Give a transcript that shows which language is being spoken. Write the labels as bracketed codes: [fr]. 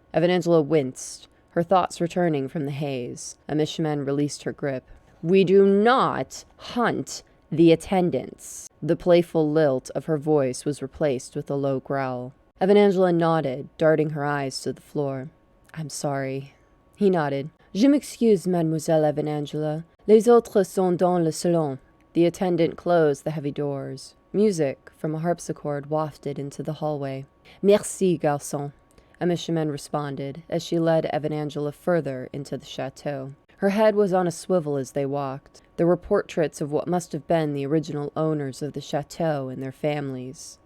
[en] Evanangela winced, her thoughts returning from the haze. Àmichemin released her grip. We do not hunt The attendants. The playful lilt of her voice was replaced with a low growl. Evanangela nodded, darting her eyes to the floor. I'm sorry. He nodded. [fr] Je m'excuse, Mademoiselle Evanangela. Les autres sont dans le salon. [en] The attendant closed the heavy doors. Music from a harpsichord wafted into the hallway. [fr] Merci, garçon, [en] Àmichemin responded as she led Evanangela further into the chateau. Her head was on a swivel as they walked. There were portraits of what must have been the original owners of the chateau and their families.